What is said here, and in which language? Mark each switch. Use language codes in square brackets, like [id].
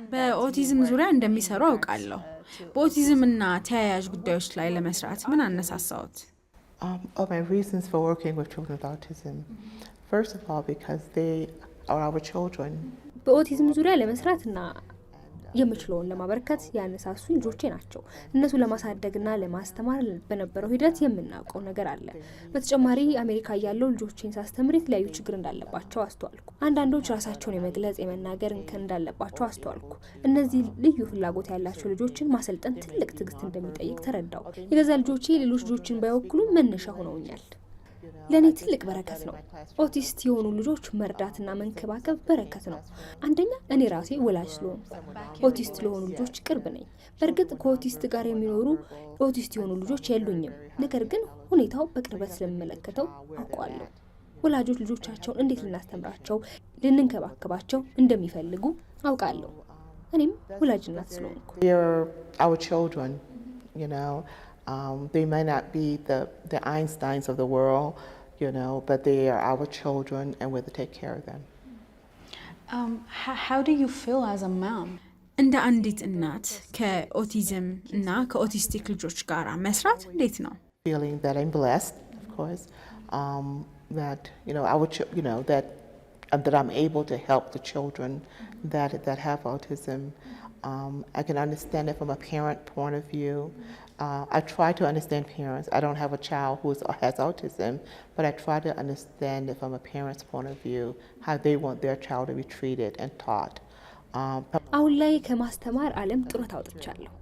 [am] በኦቲዝም ዙሪያ እንደሚሰሩ አውቃለሁ። በኦቲዝም እና ተያያዥ ጉዳዮች ላይ ለመስራት ምን አነሳሳዎት? [en] My reasons for working with children with autism. First of all, because they are our children. [am] በኦቲዝም ዙሪያ ለመስራትና የምችለውን ለማበረከት ያነሳሱ ልጆቼ ናቸው። እነሱ ለማሳደግና ለማስተማር በነበረው ሂደት የምናውቀው ነገር አለ። በተጨማሪ አሜሪካ ያለው ልጆቼን ሳስተምር የተለያዩ ችግር እንዳለባቸው አስተዋልኩ። አንዳንዶች ራሳቸውን የመግለጽ የመናገር እንከን እንዳለባቸው አስተዋልኩ። እነዚህ ልዩ ፍላጎት ያላቸው ልጆችን ማሰልጠን ትልቅ ትዕግስት እንደሚጠይቅ ተረዳው። የገዛ ልጆቼ ሌሎች ልጆችን ባይወክሉ መነሻ ሆነውኛል። ለኔ ትልቅ በረከት ነው። ኦቲስት የሆኑ ልጆች መርዳትና መንከባከብ በረከት ነው። አንደኛ እኔ ራሴ ወላጅ ስለሆንኩ ኦቲስት ለሆኑ ልጆች ቅርብ ነኝ። በእርግጥ ከኦቲስት ጋር የሚኖሩ ኦቲስት የሆኑ ልጆች የሉኝም። ነገር ግን ሁኔታው በቅርበት ስለምመለከተው አውቃለሁ። ወላጆች ልጆቻቸውን እንዴት ልናስተምራቸው፣ ልንንከባከባቸው እንደሚፈልጉ አውቃለሁ። እኔም ወላጅ እናት ስለሆንኩ [en] Our children, you know. They may not be the Einsteins of the world, you know, but they are our children and we're to take care of them. How do you feel as a mom? [am] እንደ አንዲት እናት ከኦቲዝም እና ከኦቲስቲክ ልጆች ጋር መስራት እንዴት ነው? [en] Feeling that I'm blessed, of course, that you know that I'm able to help the children that have autism. I can understand it from a parent point of view. I try to understand parents. I don't have a child who has autism, but I try to understand it from a parent's point of view, how they want their child to be treated and taught. [am] አሁን ላይ ከማስተማር ዓለም ጡረታ አውጥቻለሁ።